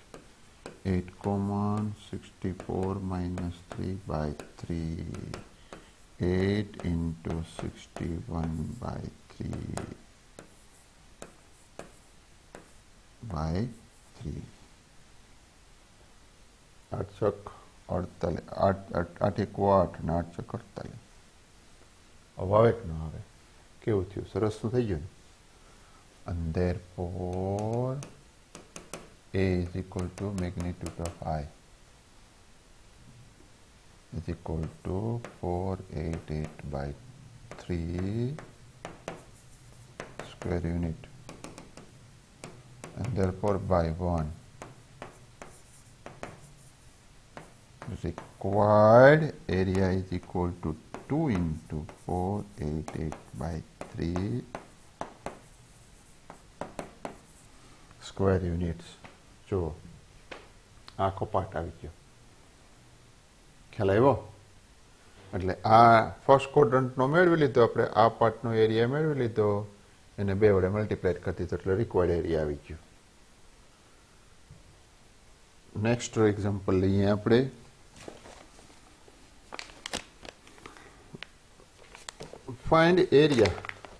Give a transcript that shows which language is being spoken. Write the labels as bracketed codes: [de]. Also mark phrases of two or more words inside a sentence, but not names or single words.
[en] 8 common 64 minus 3 by 3 8 into 61 by 3 by 3. [gu] 8 ચોક 48, 8 એક 8 ને 8 ચોક 48. હવે આવે કે ન આવે? કેવું થયું? સરસનું થઈ ગયું ને? [en] And therefore A is equal to magnitude of I is equal to 488 by 3 square unit, and therefore by 1 required area is equal to 2 into 488 by 3 square units. [gu] જો આખો પાર્ટ આવી ગયો. ખ્યાલ આવ્યો? એટલે આ ફર્સ્ટ ક્વોડ્રન્ટનો મેળવી લીધો આપણે, આ પાર્ટનો એરિયા મેળવી લીધો, એને 2 વડે મલ્ટીપ્લાય કરી દીધો એટલે [en] required area [gu] આવી ગયો. [en] next example [gu] લઈએ આપણે. [en] Find area